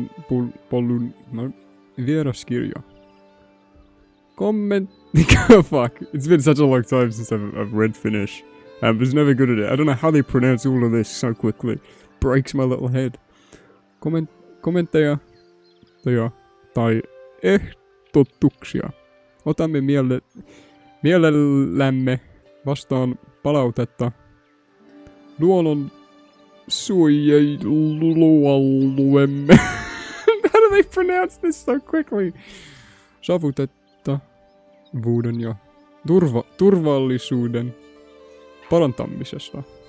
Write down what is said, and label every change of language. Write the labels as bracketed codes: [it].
[fi] Luontopolun, no, vieraskirja. [en] Comment. Fuck, it's been such a long time since I've read Finnish. I was never good at it. I don't know how they pronounce all of this so quickly. Breaks my little head. [fi] Kommentteja tai ehdotuksia. Otamme mielellämme vastaan palautetta luonnon suojelualueemme. [en] How do they pronounce this so quickly? [fi] Saavutettavuuden ja turvallisuuden parantamisesta.